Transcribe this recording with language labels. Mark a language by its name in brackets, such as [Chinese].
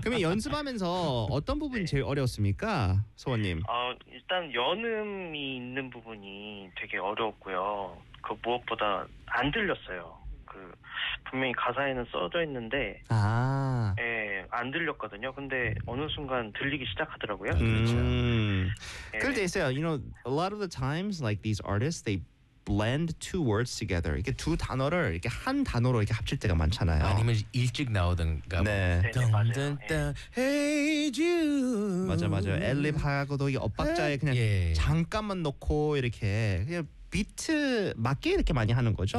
[Korean] 그럼 연습하면서 어떤 부분이 제일 어려웠습니까, 소원님? 일단 연음이 있는 부분이 되게 어려웠고요. 그 무엇보다 안 들렸어요. 그 분명히 가사에는 써져 있는데, 예, 안 들렸거든요. 근데 어느 순간 들리기 시작하더라고요. 그렇죠. 그럴 때 있어요. [English] You know, a lot of the times, like these artists, they blend two words together. [Korean] 이게 두 단어를 이렇게 한 단어로 이렇게 합칠 때가 많잖아요. 아니면 일찍 나오든가. 네. 덩덩덩. 네. [English] Hey Jude. [Korean] 맞아 맞아. 엘립 하고도 이 엇박자에 그냥 yeah. 잠깐만 놓고 이렇게 그냥 비트 맞게 이렇게 많이 하는 거죠.